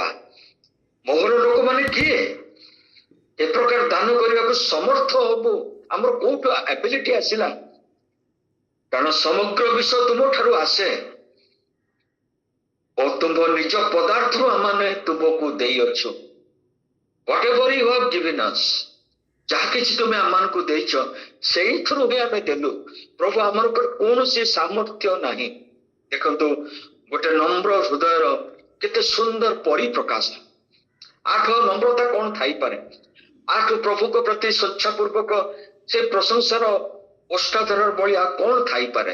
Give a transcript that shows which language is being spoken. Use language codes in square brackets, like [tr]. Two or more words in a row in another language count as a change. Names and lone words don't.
[or] ମୋହର ଲୋକମାନେ କିଏ ଏ ପ୍ରକାର ଦାନ କରିବାକୁ ସମର୍ଥ ହବୁ? ଆମର କୋଉଠୁ ଆବିଲିଟି ଆସିଲା? କାରଣ ସମଗ୍ର ବିଷୟ ତୁମ ଠାରୁ ଆସେ ଓ ତୁମ୍ଭ ନିଜ ପଦାର୍ଥରୁ ଆମେ ତୁମକୁ ଦେଇଅଛୁ। [en] whatever you have given us, [or] ଯାହା କିଛି ତୁମେ ଆମମାନଙ୍କୁ ଦେଇଛ ସେଇଥିରୁ ହିଁ ଆମେ ଦେଲୁ। ପ୍ରଭୁ ଆମଙ୍କର କୌଣସି ସାମର୍ଥ୍ୟ ନାହିଁ। ଦେଖନ୍ତୁ ଗୋଟେ ନମ୍ର ହୃଦୟର କେତେ ସୁନ୍ଦର ପରିପ୍ରକାଶ। ଆଠୁ ନମ୍ରତା କଣ ଥାଇପାରେ? ଆଠୁ ପ୍ରଭୁଙ୍କ ପ୍ରତି ସ୍ୱଚ୍ଛା ପୂର୍ବକ ସେ ପ୍ରଶଂସାର ଓଷ୍ଠାଧରର ବଳି ଆଉ କଣ ଥାଇପାରେ?